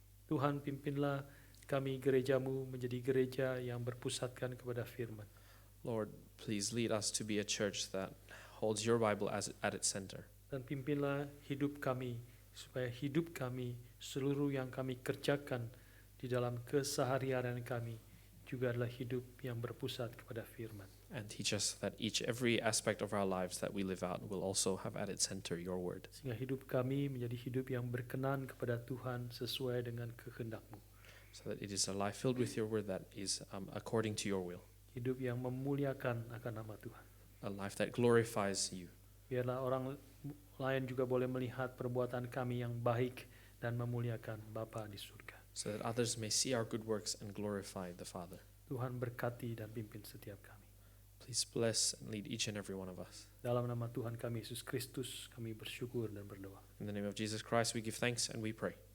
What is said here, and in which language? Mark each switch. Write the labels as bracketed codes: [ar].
[id] Tuhan, pimpinlah kami gerejamu menjadi gereja yang berpusatkan kepada firman. [en] Lord, please lead us to be a church that holds your Bible at its center. [id] Dan pimpinlah hidup kami, supaya hidup kami, seluruh yang kami kerjakan di dalam keseharian kami, juga adalah hidup yang berpusat kepada firman. [en] And teach us that every aspect of our lives that we live out will also have at its center your word. [id] Sehingga hidup kami menjadi hidup yang berkenan kepada Tuhan sesuai dengan kehendak-Mu. [en] So that it is a life filled with your word that is according to your will. [id] Hidup yang memuliakan akan nama Tuhan. [en] A life that glorifies you. [id] Biarlah orang lain juga boleh melihat perbuatan kami yang baik dan memuliakan Bapa di surga. [en] So that others may see our good works and glorify the Father. [id] Tuhan berkati dan pimpin setiap kami. [en] Please bless and lead each and every one of us. [id] Dalam nama Tuhan kami Yesus Kristus kami bersyukur dan berdoa. [en] In the name of Jesus Christ we give thanks and we pray.